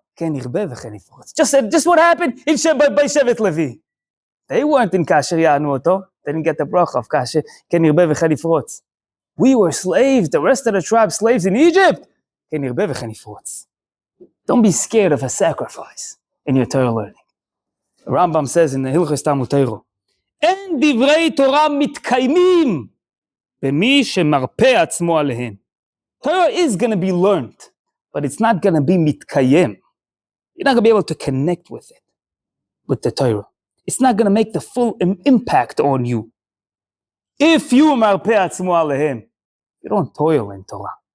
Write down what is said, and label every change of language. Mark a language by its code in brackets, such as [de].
[en] Just what happened by Shevet Levi. They weren't in Kasher Ya'anu Oto. They didn't get the bracha of [he] Kasher Ken Yirbe v'Chen Yifrotz. [en] We were slaves, the rest of the tribe slaves in Egypt. [he] Ken Yirbe v'Chen Yifrotz. [en] Don't be scared of a sacrifice in your Torah learning. Rambam says in the Hilchos Talmud Torah, [he] אין דברי תורה מתקיימים במי שמרפא עצמו עליהם. [en] Torah is going to be learned, but it's not going to be mitkayem. You're not going to be able to connect with it, with the Torah. It's not going to make the full impact on you. If you [he] marpeh atzmo alehem, [en] you don't toil in Torah.